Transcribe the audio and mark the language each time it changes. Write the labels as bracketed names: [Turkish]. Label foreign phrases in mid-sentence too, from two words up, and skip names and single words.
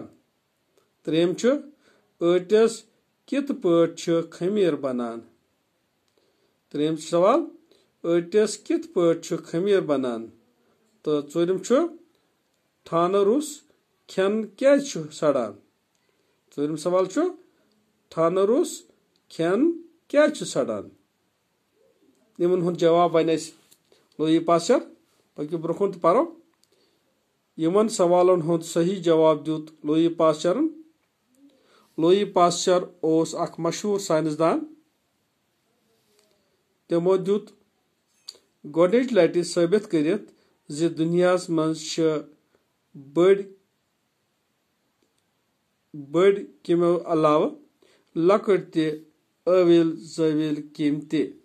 [Kashmiri] त्रेम अटस कित पठ खमीर बनान। त्रेम सवाल अटस कित पठ खमीर बनान। तो चूरम ठान रुस खेन क्या सड़ान। चूरम सवाल ठान रुस खेन क्या सड़ान। इन जवाब बन लुई पास्चर पक्यो ब्रोकुन तो परो। इन सवालन हुंद सही जवाब दुत लुई पास्चरन। लुई पास्चर ओस अख मशहूर साइंसदान। तमो दुत गोडनिच लटि साबित करित जे दुनियास मज बड़ किम्यो अलाव लकट ते अविल जविल किम ते।